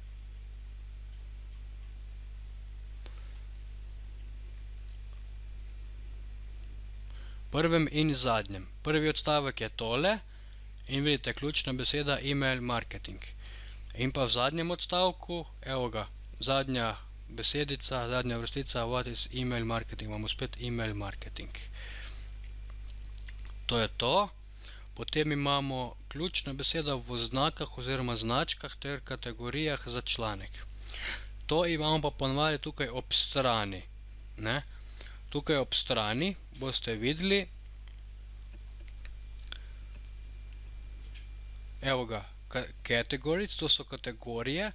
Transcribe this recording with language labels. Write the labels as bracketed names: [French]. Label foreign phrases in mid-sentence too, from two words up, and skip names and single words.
[Slovenian] Prvem in zadnjem. Prvi odstavek je tole in vidite, ključna beseda [English] email marketing. [Slovenian] In pa v zadnjem odstavku, evo ga, zadnja besedica, zadnja vrstica, [English] what is email marketing, [Slovenian] imamo spet [English] email marketing. [Slovenian] To je to. Potem imamo ključna beseda v oznakah oziroma značkah ter kategorijah za članek. To imamo pa ponavadi tukaj ob strani, ne. Tukaj ob strani boste videli, evo ga, categories, to so kategorije.